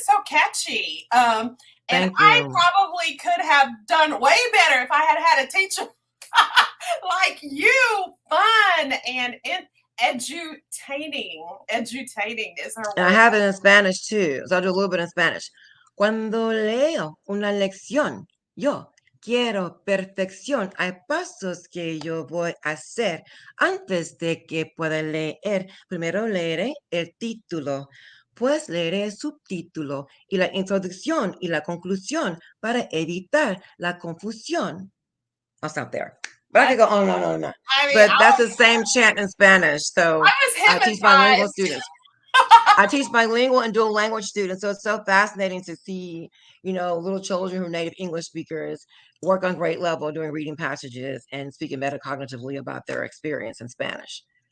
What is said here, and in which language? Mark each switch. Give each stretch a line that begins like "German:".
English: So catchy. And Thank I you. probably could have done way better if I had had a teacher like you. Fun and edutaining. Edutaining is her And I word. have it in Spanish too. So I'll do a little bit in Spanish.
Spanish: Cuando leo una lección, yo quiero perfección. Hay pasos que yo voy a hacer antes de que pueda leer. Primero leeré el título, pues leeré el subtítulo y la introducción y la conclusión para evitar la confusión.
English: I'll stop there. But I could go on and on and on. I mean, But that's the same chant in Spanish. So I was I teach bilingual hypnotized. students. I teach bilingual and dual language students, so it's so fascinating to see, little children who are native English speakers work on grade level doing reading passages and speaking metacognitively about their experience in Spanish.